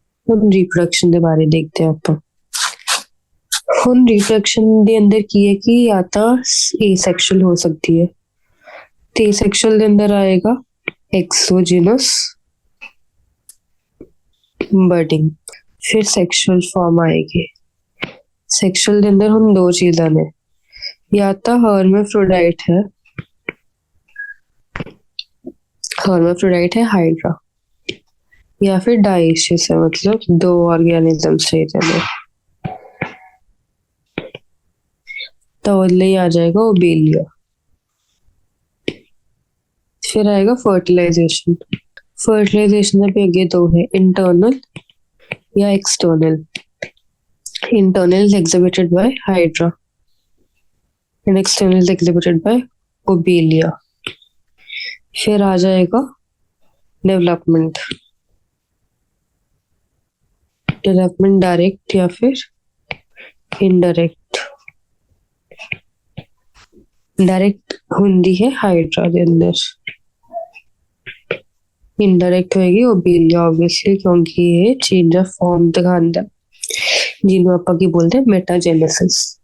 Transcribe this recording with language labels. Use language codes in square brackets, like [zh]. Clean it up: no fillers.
[pa] ਹੁਣ ਰੀਪਰੋਡਕਸ਼ਨ ਦੇ ਬਾਰੇ ਦੇਖਦੇ ਹਾਂ ਆਪਾਂ। ਹੁਣ ਰੀਪਰੋਡਕਸ਼ਨ ਦੇ ਅੰਦਰ ਕੀ ਹੈ ਕਿ ਜਾਂ ਤਾਂ ਏਸੈਕਸ਼ੁਅਲ ਹੋ ਸਕਦੀ ਹੈ, ਤੇ ਏਸੈਕਸ਼ੁਅਲ ਦੇ ਅੰਦਰ ਆਏਗਾ ਐਕਸੋਜੀਨਸ ਬਰਡਿੰਗ। ਫਿਰ ਸੈਕਸ਼ੁਅਲ ਫਾਰਮ ਆਏਗੀ। ਸੈਕਸ਼ੁਅਲ ਦੇ ਅੰਦਰ ਹੁਣ ਦੋ ਚੀਜ਼ਾਂ ਨੇ, [hi] या तो हर्माफ्रोडाइट है हाइड्रा, या फिर डाइशियस है, मतलब दो ऑर्गेनिजम्स रहते हैं। तो आ जाएगा ओबेलिया। फिर आएगा फर्टिलाइजेशन। फर्टिलाइजेशन भी आगे दो है, इंटरनल या external. [en] Internal is exhibited by hydra and external is exhibited by obelia। [hi] फिर आ जाएगा डेवलपमेंट डायरेक्ट या फिर इनडायरेक्ट। डायरेक्ट होती है हाइड्रा के अंदर, इनडायरेक्ट होगी ओबेलिया ऑब्वियसली, क्योंकि ये चेंज ऑफ फॉर्म दिखाता जिन्होंने आप की बोलते हैं मेटाजेनेसिस।